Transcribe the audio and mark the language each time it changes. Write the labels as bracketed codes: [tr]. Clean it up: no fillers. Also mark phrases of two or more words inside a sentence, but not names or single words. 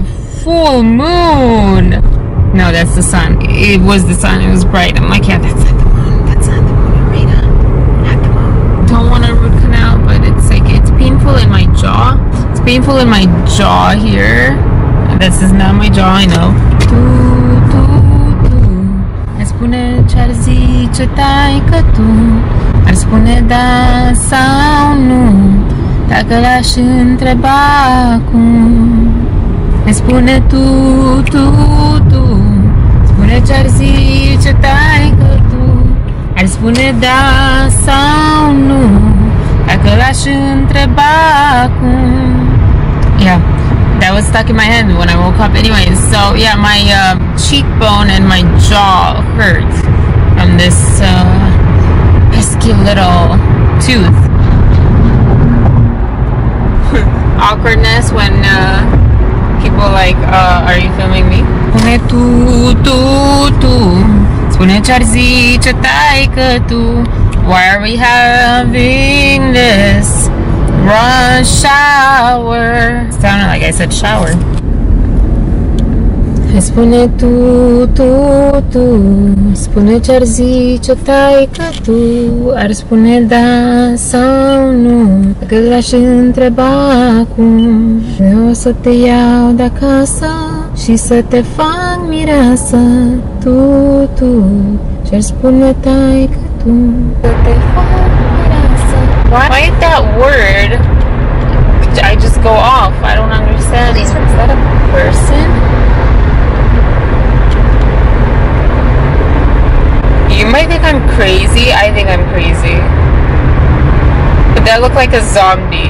[en] Full moon. No, that's the sun. It was the sun. It was bright. I'm like, yeah, that's not the moon. That's not the moon, Marina. Not the moon. Don't want a root canal, but it's like, it's painful in my jaw. It's painful in my jaw here. This is not my jaw, I know. [ro] Ar spune ce-ar zice taică tu, ar spune da sau nu, dacă l-aș întreba acum. Ar spune tu, spune ce-ar zice taică tu, ar spune da sau nu, dacă l-aș întreba acum. [en] Yeah. That was stuck in my head when I woke up anyways. So yeah, my cheekbone and my jaw hurt from this pesky little tooth. Awkwardness when people like, are you filming me? [ro] Spune tu spune ce-ar zice taică tu. [en] Why are we having this rush hour? Sounded like I said shower. [ro] Spune tu spune ce-ar zice taică tu, ar spune da sau nu, dacă l-aș întreba acum. Eu o să te iau de acasă și să te fac mireasă. Tu ce-ar spune taică tu, să te fac mireasă. [en] Why that word? I just go off. I don't understand. Is that a person? You might think I'm crazy. I think I'm crazy. But that looked like a zombie.